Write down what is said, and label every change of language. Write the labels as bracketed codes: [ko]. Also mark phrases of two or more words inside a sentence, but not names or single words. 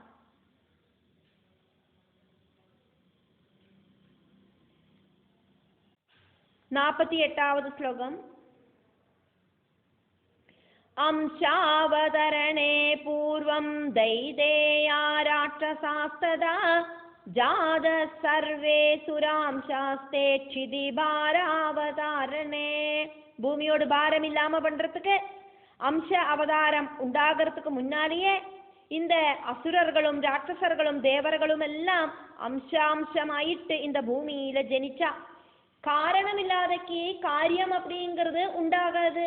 [ml] 48ാவது ശ്ലോകം. [sa] അംശാവതരണേ പൂർവം ദൈതേയാ രാക്ഷസാസ്തദാ ജാത സർവേ സുരാംശാസ്തേ ക്ഷിതിഭാരാവതാരണേ. [ta] பூமியோடு பாரம் இல்லாம பண்றதுக்கு அம்ச அவதாரம் உண்டாகிறதுக்கு முன்னாலேயே இந்த அசுரர்களும் ராட்சசர்களும் தேவர்களும் எல்லாம் அம்சாம்சமாயிட்டு இந்த பூமியில ஜனிச்சா. காரணமில்லாதக்கு காரியம் அப்படிங்கிறது உண்டாகாது.